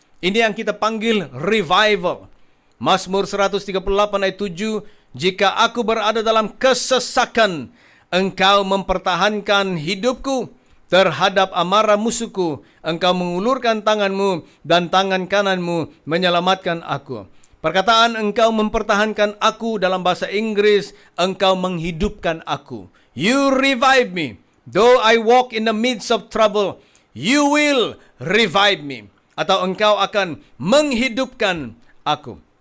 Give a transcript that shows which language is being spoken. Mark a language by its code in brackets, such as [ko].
[id] Ini yang kita panggil revival. Mazmur 138 ayat 7, jika aku berada dalam kesesakan, engkau mempertahankan hidupku terhadap amarah musuhku. Engkau mengulurkan tanganmu dan tangan kananmu menyelamatkan aku. Perkataan engkau mempertahankan aku dalam bahasa Inggris, engkau menghidupkan aku. [en] You revive me. Though I walk in the midst of trouble, you will revive me. [id] Atau engkau akan menghidupkan aku.